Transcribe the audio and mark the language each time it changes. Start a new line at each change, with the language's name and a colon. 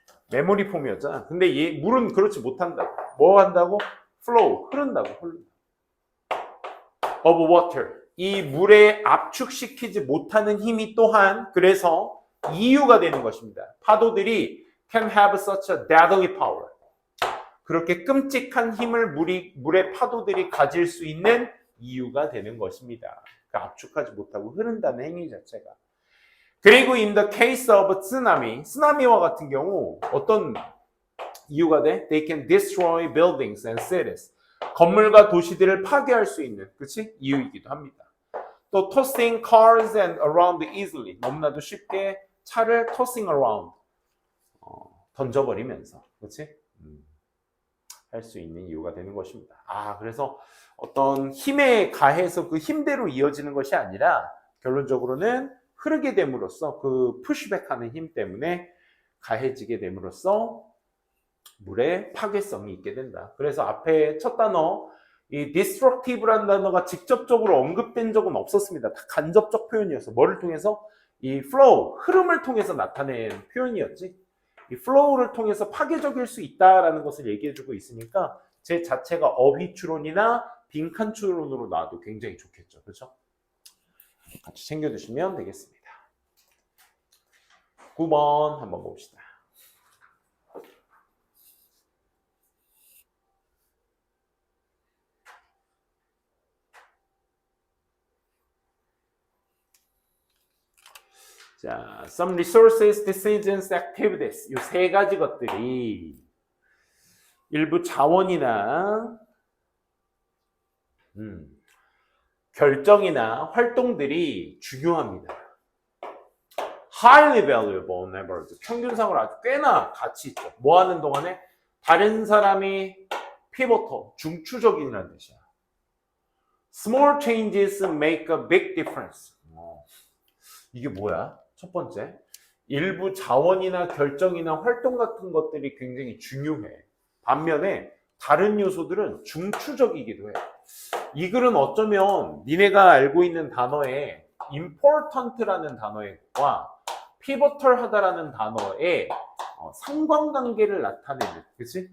Korean: 메모리 폼이었잖아. 근데 물은 그렇지 못한다고. 뭐 한다고? flow. 흐른다고.
English: of water.
Korean: 이 물에 압축시키지 못하는 힘이 또한 그래서 이유가 되는 것입니다. 파도들이
English: can have such a deadly power.
Korean: 그렇게 끔찍한 힘을 물의 파도들이 가질 수 있는 이유가 되는 것입니다. 그 압축하지 못하고 흐른다는 행위 자체가. 그리고
English: in the case of
Korean: 쓰나미와 같은 경우 어떤 이유가 돼?
English: They can destroy buildings and cities.
Korean: 건물과 도시들을 파괴할 수 있는, 그치? 이유이기도 합니다.
English: 또 tossing cars and around easily.
Korean: 너무나도 쉽게 차를
English: tossing around.
Korean: 던져버리면서, 그렇지? 할 수 있는 이유가 되는 것입니다. 그래서 어떤 힘에 가해서 그 힘대로 이어지는 것이 아니라 결론적으로는 흐르게 됨으로써 그 푸시백하는 힘 때문에 가해지게 됨으로써 물의 파괴성이 있게 된다. 그래서 앞에 첫 단어 이 destructive라는 단어가 직접적으로 언급된 적은 없었습니다. 다 간접적 표현이었어. 뭐를 통해서? 이 flow, 흐름을 통해서 나타낸 표현이었지. 이 flow를 통해서 파괴적일 수 있다라는 것을 얘기해주고 있으니까 제 자체가 어휘추론이나 빈칸 추론으로 놔도 굉장히 좋겠죠. 그렇죠? 같이 챙겨두시면 되겠습니다. 9번 한번 봅시다.
English: 자, some resources, decisions, activities.
Korean: 이 세 가지 것들이 일부 자원이나 결정이나 활동들이 중요합니다.
English: Highly valuable neighborhood.
Korean: 평균상으로 아주 꽤나 가치 있죠. 뭐 하는 동안에? 다른 사람이 pivotal, 중추적인이라는 뜻이야.
English: Small changes make a big difference.
Korean: 이게 뭐야? 첫 번째, 일부 자원이나 결정이나 활동 같은 것들이 굉장히 중요해. 반면에 다른 요소들은 중추적이기도 해. 이 글은 어쩌면 니네가 알고 있는 단어에 important라는 단어와 pivotal하다라는 단어의 상관관계를 나타내는, 그치?